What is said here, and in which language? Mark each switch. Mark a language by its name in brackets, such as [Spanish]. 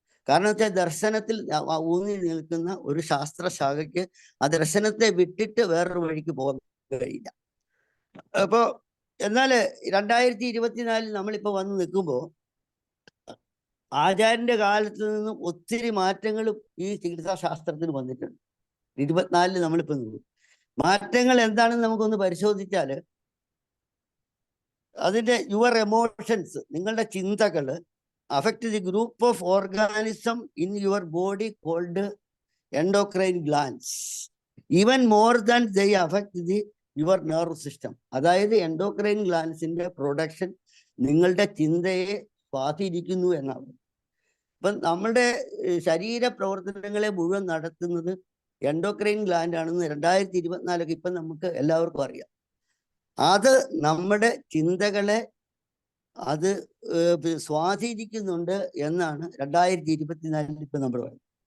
[Malayalam] കാരണം വെച്ചാൽ ദർശനത്തിൽ ഊന്നി നിൽക്കുന്ന ഒരു ശാസ്ത്രശാഖയ്ക്ക് ആ ദർശനത്തെ വിട്ടിട്ട് വേറൊരു വഴിക്ക് പോകാൻ കഴിയില്ല. അപ്പോ എന്നാല് 2024 നമ്മളിപ്പോ വന്ന് നിൽക്കുമ്പോൾ ആചാര്യന്റെ കാലത്ത് നിന്നും ഒത്തിരി മാറ്റങ്ങളും ഈ ചികിത്സാ ശാസ്ത്രത്തിന് വന്നിട്ടുണ്ട്. 24 നമ്മളിപ്പോ നിൽക്കും. മാറ്റങ്ങൾ എന്താണെന്ന് നമുക്കൊന്ന് പരിശോധിച്ചാല് അതിന്റെ [English] your emotions, [Malayalam] നിങ്ങളുടെ ചിന്തകള് [English] affect the group of organism in your body called endocrine glands even more than they affect your nerve system. [Malayalam] അതായത് എൻഡോക്രൈൻ ഗ്ലാൻസിന്റെ പ്രൊഡക്ഷൻ നിങ്ങളുടെ ചിന്തയെ സ്വാധീനിക്കുന്നു എന്നാണ്. ഇപ്പം നമ്മുടെ ശരീര പ്രവർത്തനങ്ങളെ മുഴുവൻ നടത്തുന്നത് എൻഡോക്രൈൻ ഗ്ലാൻഡ് ആണെന്ന് 2024 ഇപ്പം നമുക്ക് എല്ലാവർക്കും അറിയാം. അത് നമ്മുടെ ചിന്തകളെ അത് സ്വാധീനിക്കുന്നുണ്ട് എന്നാണ് 2024 ഇപ്പൊ നമ്മൾ പറയുന്നത്.